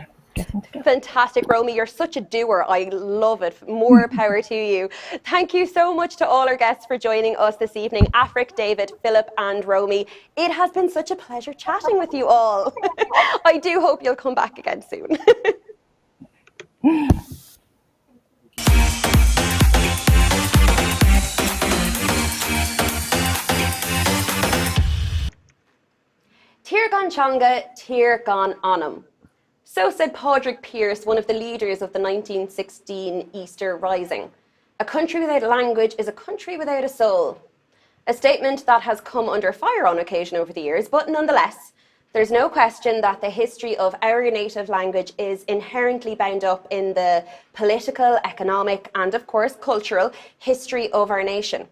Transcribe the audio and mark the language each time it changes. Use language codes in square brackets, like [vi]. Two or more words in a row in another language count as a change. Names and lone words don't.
[en] Fantastic, Romy. You're such a doer. I love it. More power to you. Thank you so much to all our guests for joining us this evening. Afric, David, Philip and Romy. It has been such a pleasure chatting with you all. I do hope you'll come back again soon. [ga] Tír gan teanga, tír gan anam. [en] So said Padraig Pearse, one of the leaders of the 1916 Easter Rising. A country without a language is a country without a soul. A statement that has come under fire on occasion over the years, but nonetheless, there's no question that the history of our native language is inherently bound up in the political, economic, and of course, cultural history of our nation.